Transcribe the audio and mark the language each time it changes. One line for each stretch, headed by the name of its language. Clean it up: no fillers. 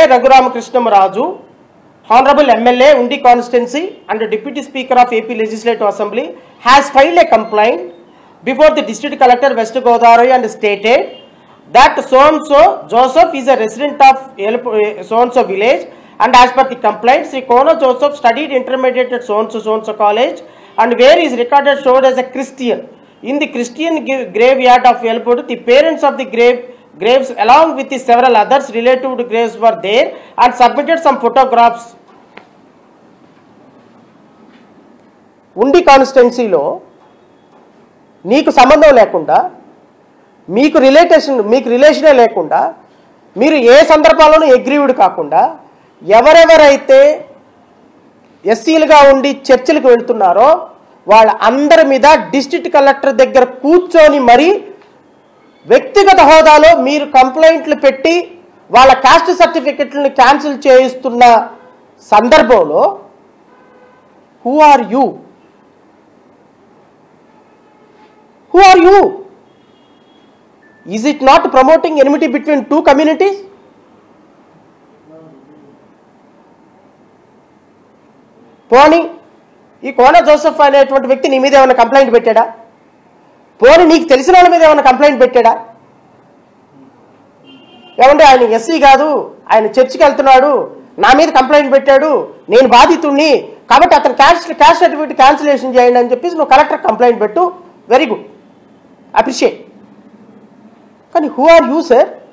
English: Raghuramakrishnamraju, Honorable MLA Undi Constituency and Deputy Speaker of AP Legislative Assembly, has filed a complaint before the District Collector West Godavari and stated that so-and-so Joseph is a resident of so-and-so village, and as per the complaint, Sri Kona Joseph studied intermediate at so-and-so college, and where is recorded showed as a Christian. In the Christian graveyard of Elpur, the parents of the graves along with the several others related to graves were there and submitted some photographs.
Telugu: Undi కాన్స్టిట్యున్సీలో నీకు సంబంధం లేకుండా, మీకు రిలేషనే లేకుండా, మీరు ఏ సందర్భాల్లోనూ aggrieved కాకుండా ఎవరెవరైతే ఎస్సీలుగా ఉండి చర్చిలకు వెళ్తున్నారో వాళ్ళ అందరి మీద డిస్ట్రిక్ట్ కలెక్టర్ దగ్గర కూర్చొని మరి వ్యక్తిగత హోదాలో మీరు కంప్లైంట్లు పెట్టి వాళ్ళ కాస్ట్ సర్టిఫికెట్లను క్యాన్సిల్ చేయిస్తున్న సందర్భంలో
English: Who are you? Who are you? Is it not promoting enmity between two communities?
Telugu: పోనీ ఈ కోన జోసెఫ్ అనేటువంటి వ్యక్తి నీ మీద ఏమైనా కంప్లైంట్ పెట్టాడా? పోనీ నీకు తెలిసిన వాళ్ళ మీద ఏమైనా కంప్లైంట్ పెట్టాడా? ఏమంటే ఆయన ఎస్సీ కాదు, ఆయన చర్చికి వెళ్తున్నాడు, నా మీద కంప్లైంట్ పెట్టాడు, నేను బాధితుడిని కాబట్టి అతను క్యాస్ట్ సర్టిఫికేట్ క్యాన్సిలేషన్ చేయండి అని చెప్పేసి నువ్వు కలెక్టర్ కంప్లైంట్ పెట్టు,
English: Very good, appreciate.
Telugu: కానీ
English: Who are you sir?